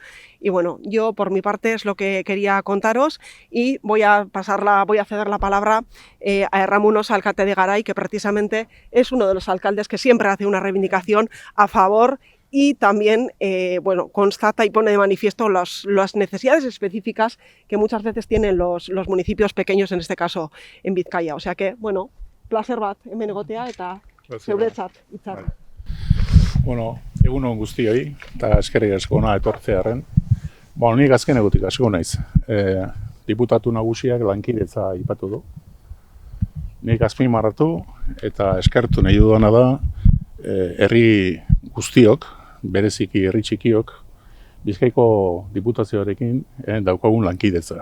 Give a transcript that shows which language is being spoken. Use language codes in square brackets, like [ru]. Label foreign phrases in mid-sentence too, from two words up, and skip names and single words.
[es] Y yo por mi parte es lo que quería contaros, y voy a ceder la palabra a Erramun Osa, alcalde de Garay, que precisamente es uno de los alcaldes que siempre hace una reivindicación a favor y también constata y pone de manifiesto las necesidades específicas que muchas veces tienen los municipios pequeños, en este caso en Vizcaya. O sea que, [eu] placer bat hemen egotea eta zeuretzat, hitzak. Bueno, egun on guztioi, eta eskerrik asko hona etortzearen. Nik azken egutik asko naiz. Diputatu nagusiak lankidetza aipatu du. Nik azpimarratu eta eskertu nahi dudana da herri guztiok, bereziki herri txikiok, Bizkaiko diputazioarekin daukagun lankidetza.